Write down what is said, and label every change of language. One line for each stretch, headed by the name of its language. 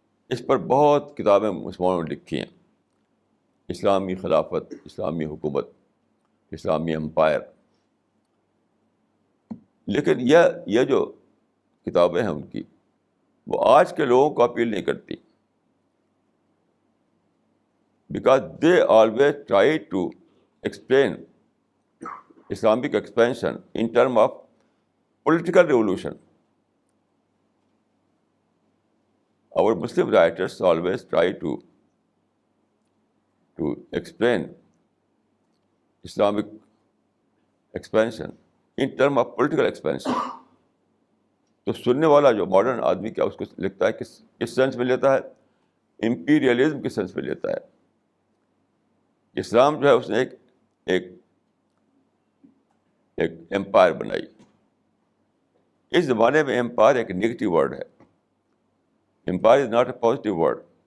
Urdu: اس پر بہت کتابیں مسلمانوں نے لکھی ہیں. اسلامی خلافت، اسلامی حکومت، اسلامی امپائر. لیکن یہ جو کتابیں ہیں ان کی، وہ آج کے لوگوں کو اپیل نہیں کرتی.
English: Because they always try to explain Islamic expansion in terms of political revolution. Our Muslim writers always try to explain Islamic expansion in terms of political expansion.
Urdu: تو سننے والا جو ماڈرن آدمی کیا اس کو لکھتا ہے، کس سینس میں لیتا ہے؟ امپیریلزم کے سینس میں لیتا ہے. اسلام جو ہے اس نے ایک امپائر بنائی. اس زمانے میں امپائر ایک نیگیٹو ورڈ ہے.
English: Empire is not a positive word.